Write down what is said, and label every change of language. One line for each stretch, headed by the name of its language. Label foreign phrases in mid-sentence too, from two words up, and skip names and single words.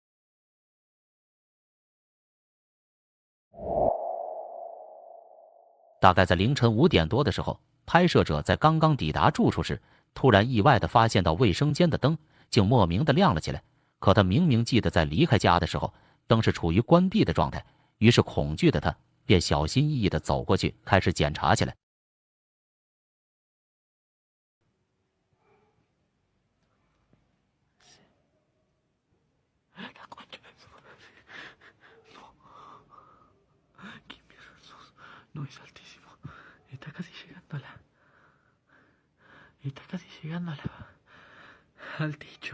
Chinese: 大概在凌晨5点多的时候，拍摄者在刚刚抵达住处时，突然意外地发现到卫生间的灯竟莫名地亮了起来。可他明明记得在离开家的时候，灯是处于关闭的状态，于是恐惧的他便小心翼翼地走过去，开始检查起来。
Spanish: No es altísimo. Está casi llegando Está casi llegando al techo.